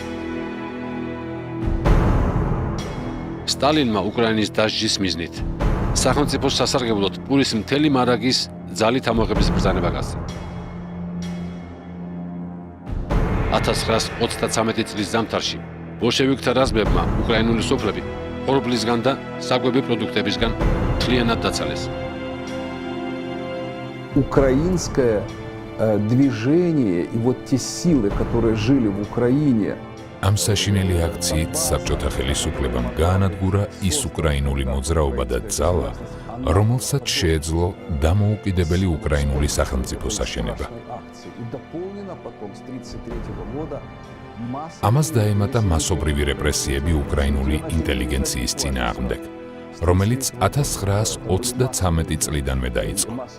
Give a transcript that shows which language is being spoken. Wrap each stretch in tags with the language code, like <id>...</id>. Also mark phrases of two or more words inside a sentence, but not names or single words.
<ka>სტალინმა უკრაინის დასჯის მიზნით სახელმწიფოს სასარგებლოდ პურის მთელი მარაგის ძალით ამოღების ბრძანება გასცა. 1933 წლის ზამთარში ბოლშევიკთა რაზმებმა უკრაინული სოფლები ხორბლისგან და საკვები პროდუქტებისგან მთლიანად დაცალეს.</ka> <ru>Украинское движение и вот те силы, которые жили в Украине,</ru> <ka>ამ საშინელი აქციით საბჭოთა ხელისუფლებამ გაანადგურა ის უკრაინული მოძრაობა და ძალა, რომელსაც შეეძლო დამოუკიდებელი უკრაინული სახელმწიფოს აშენება. ამას დაემატა მასობრივი რეპრესიები უკრაინული ინტელიგენციის წინააღმდეგ, რომელიც 1933 წლიდანვე დაიწყო.</ka>